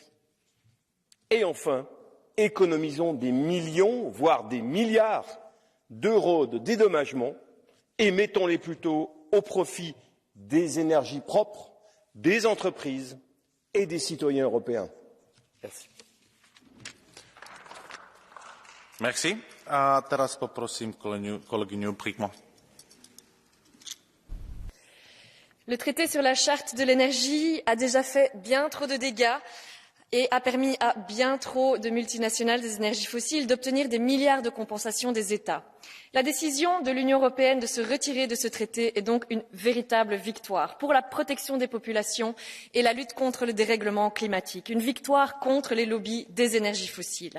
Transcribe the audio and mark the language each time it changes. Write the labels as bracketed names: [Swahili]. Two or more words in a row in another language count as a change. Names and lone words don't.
[French] Et enfin, économisons des millions, voire des milliards d'euros de dédommagement et mettons-les plutôt au profit des énergies propres, des entreprises et des citoyens européens. Merci. Merci. [Slovak] A teraz poprosím kolegyňu Prikmo. [French] Le traité sur la charte de l'énergie a déjà fait bien trop de dégâts et a permis à bien trop de multinationales des énergies fossiles d'obtenir des milliards de compensations des États. La décision de l'Union européenne de se retirer de ce traité est donc une véritable victoire pour la protection des populations et la lutte contre le dérèglement climatique, une victoire contre les lobbies des énergies fossiles.